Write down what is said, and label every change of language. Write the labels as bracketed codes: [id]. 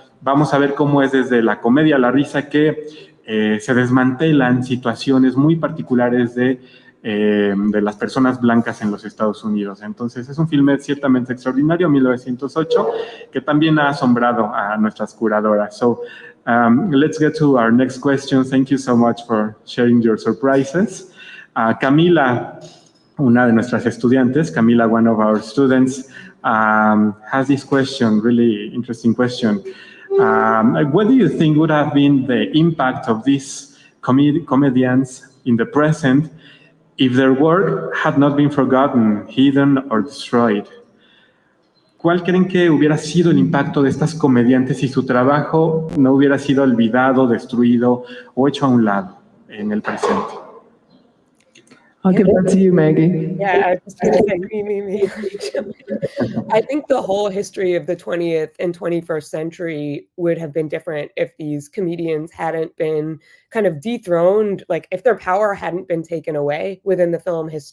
[es] Vamos a ver cómo es desde la comedia a la risa que se desmantelan situaciones muy particulares de las personas blancas en los Estados Unidos. Entonces es un filme ciertamente extraordinario, 1908, que también ha asombrado a nuestras curadoras. [en] So, let's get to our next question. Thank you so much for sharing your surprises. Camila, [es] una de nuestras estudiantes, [en] Camila, one of our students, has this question, really interesting question. What do you think would have been the impact of these comedians in the present if their work had not been forgotten, hidden, or destroyed? [es] ¿Cuál creen que hubiera sido el impacto de estas comediantes si su trabajo no hubiera sido olvidado, destruido o hecho a un lado en el presente? [en] I'll give that to you, Maggie. Yeah, I was going to say me. I think the whole history of the 20th and 21st century would have been different if these comedians hadn't been kind of dethroned, like if their power hadn't been taken away within the film